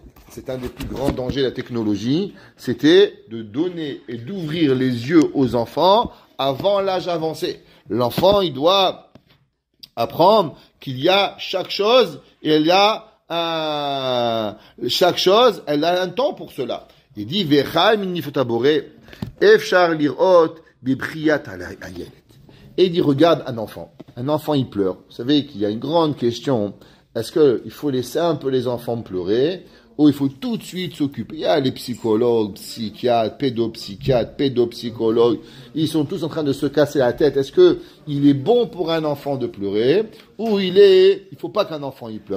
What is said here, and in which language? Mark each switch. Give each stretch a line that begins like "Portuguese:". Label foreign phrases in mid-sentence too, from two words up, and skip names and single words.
French: C'est un des plus grands dangers de la technologie. C'était de donner et d'ouvrir les yeux aux enfants avant l'âge avancé. L'enfant, il doit apprendre qu'il y a chaque chose et chaque chose, elle a un temps pour cela. Il dit, Vechal minifotabore, efshar lirot, bibriat ayelet. Et il dit, regarde un enfant. Un enfant, il pleure. Vous savez qu'il y a une grande question. Est-ce qu'il faut laisser un peu les enfants pleurer ou il faut tout de suite s'occuper? Il y a les psychologues, psychiatres, pédopsychologues. Ils sont tous en train de se casser la tête. Est-ce que il est bon pour un enfant de pleurer ou il faut pas qu'un enfant il pleure?